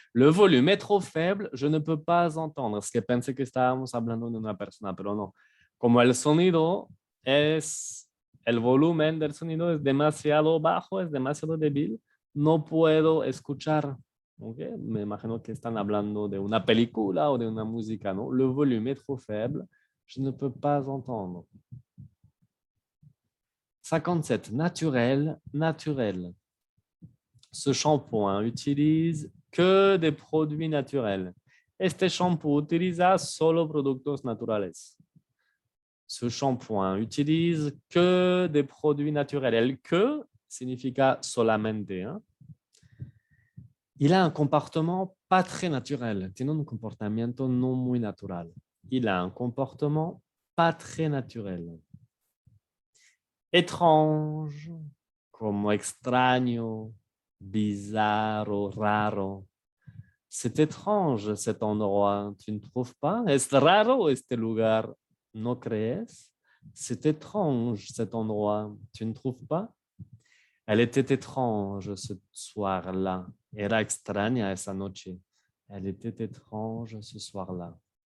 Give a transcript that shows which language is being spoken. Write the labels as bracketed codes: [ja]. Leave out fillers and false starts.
[fr] Le volume est trop faible, je ne peux pas entendre. [es] Es que pensé que estábamos hablando de una persona, pero no. Como el sonido es, el volumen del sonido es demasiado bajo, es demasiado débil, no puedo escuchar. ¿Okay? Me imagino que están hablando de una película o de una música, ¿no? [fr] Le volume est trop faible, je ne peux pas entendre. 57. Naturel, naturel. Ce shampoing utilise que des produits naturels. [es] Este shampoo utiliza solo productos naturales. [fr] Ce shampoing utilise que des produits naturels. [es] El que significa solamente. [fr] Hein? Il a un comportement pas très naturel. [es] Tiene un comportamiento no muy natural. [fr] Il a un comportement pas très naturel. Étrange, [es] como extraño, bizarro, raro. [fr] C'est étrange cet endroit, tu ne trouves pas? [es] Es raro este lugar, ¿no crees? [fr] C'est étrange cet endroit, tu ne trouves pas? Elle était étrange ce soir-là. [es] Era extraña esa noche. [fr] Elle était étrange ce soir-là.